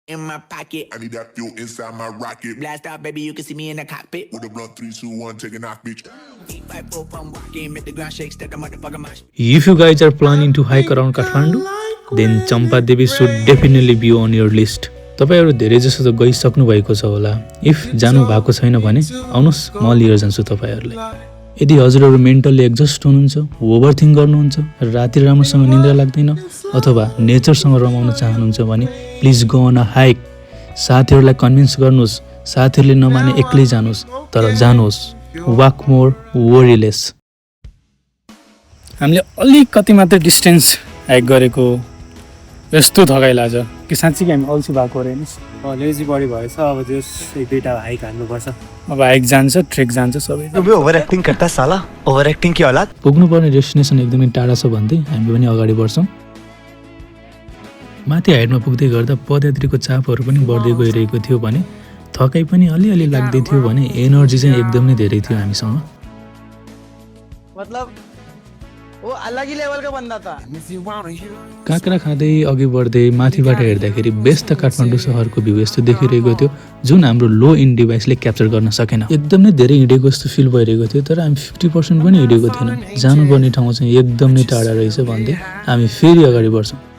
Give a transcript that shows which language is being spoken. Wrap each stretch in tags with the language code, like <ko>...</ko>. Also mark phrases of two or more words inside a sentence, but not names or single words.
<en>in my pocket. I need that fuel inside my rocket. Blast out, baby, you can see me in the cockpit. With a blunt 3, 2, 1, take a knock, bitch. 8x4, I'm walking, make the ground shake, step the motherfucker mash. If you guys are planning to hike around Kathmandu, then Champa Devi should definitely be on your list.</en> <ne>तपाईहरु धेरै जसो त गइसक्नु भएको छ होला। इफ जानु भएको छैन भने आउनुस् म लिएर जान्छु तपाईहरुलाई। यदि हजुरहरु</ne> <en>mentally exhaust</en> <ne>हुनुहुन्छ, ओभरथिंक गर्नुहुन्छ, राति राम्रोसँग निद्रा लाग्दैन अथवा नेचरसँग रमाउन चाहनुहुन्छ भने</ne> <en>please go on a hike.</en> <ne>साथीहरुलाई कन्भिन्स गर्नुस्, साथीहरुले नमाने एक्लै जानुस्, तर जानुस्।</ne> <en>walk more worry less.</en> <ne>हामीले अलिकति मात्र डिस्टेन्स हाइक गरेको यस्तो थकाइ लाग्छ कि साँच्चै हामी अल्छी भएको रहेन।</ne> <en>lazy body</en> <ne>भएछ, अब जस एक दुईटा हाइक हान्नुपर्छ। अब हाइक जान्छ, ट्रेक जान्छ सबै।</ne> <hi>तुम भी</hi> <en>over acting</en> <hi>करता साला,</hi> <en>over acting</en> <hi>की औलाद।</hi> <ne>पुग्नुपर्ने डेस्टिनेसन एकदमै टाढा छ भन्दै हामी पनि अगाडि बढ्छौँ। माथि हाइटमा पुग्दै गर्दा पदयात्रीको चापहरू पनि बढ्दै गइरहेको थियो भने थकाइ पनि अलिअलि लाग्दै थियो भने एनर्जी चाहिँ एकदमै धेरै थियो हामीसँग।</ne> <hi>मतलब वो अलग ही लेवल का बंदा था।</hi> <ne>काँक्रा खाँदै अघि बढ्दै माथिबाट हेर्दाखेरि व्यस्त काठमाडौँ सहरको भ्यू यस्तो देखिरहेको थियो जुन हाम्रो</ne> <en>low end</en> <ne>डिभाइसले क्याप्चर गर्न सकेन। एकदमै धेरै हिँडेको जस्तो फिल भइरहेको थियो, तर हामी 50% पनि हिँडेको थिएन। जानुपर्ने ठाउँ चाहिँ एकदमै टाढा रहेछ भन्दै हामी फेरि अगाडि बढ्छौँ।</ne>